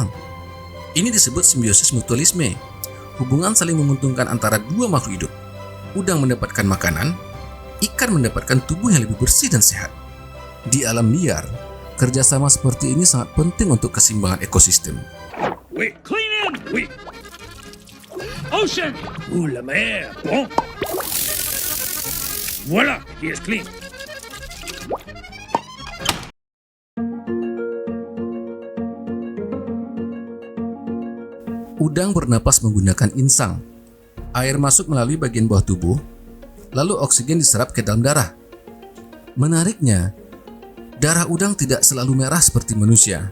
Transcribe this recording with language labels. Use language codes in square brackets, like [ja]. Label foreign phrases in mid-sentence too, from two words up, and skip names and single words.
[id] Ini disebut simbiosis mutualisme, hubungan saling menguntungkan antara dua makhluk hidup. Udang mendapatkan makanan, ikan mendapatkan tubuh yang lebih bersih dan sehat. Di alam liar, kerjasama seperti ini sangat penting untuk keseimbangan ekosistem. [fr] Oui, clean in, oui. Ocean, la mer, bon. Voilà, [en] he is clean. [id] Udang bernapas menggunakan insang. Air masuk melalui bagian bawah tubuh, lalu oksigen diserap ke dalam darah. Menariknya, darah udang tidak selalu merah seperti manusia.